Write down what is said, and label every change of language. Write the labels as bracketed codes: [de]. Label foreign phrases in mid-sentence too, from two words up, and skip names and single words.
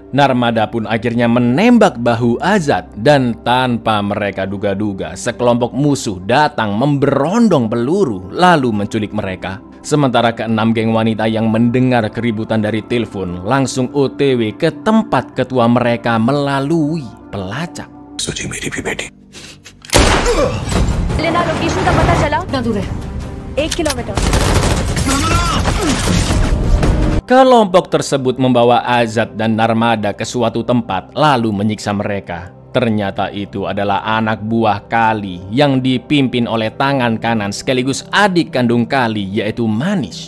[id] Narmada pun akhirnya menembak bahu Azad, dan tanpa mereka duga-duga sekelompok musuh datang memberondong peluru lalu menculik mereka. Sementara keenam geng wanita yang mendengar keributan dari telepon langsung OTW ke tempat ketua mereka melalui pelacak. [hi] लेना लोकेशन का पता चला? कितना दूर है? 1 किलोमीटर. [id] Kelompok tersebut membawa Azad dan Narmada ke suatu tempat lalu menyiksa mereka. Ternyata itu adalah anak buah Kali yang dipimpin oleh tangan kanan sekaligus adik kandung Kali yaitu Manish.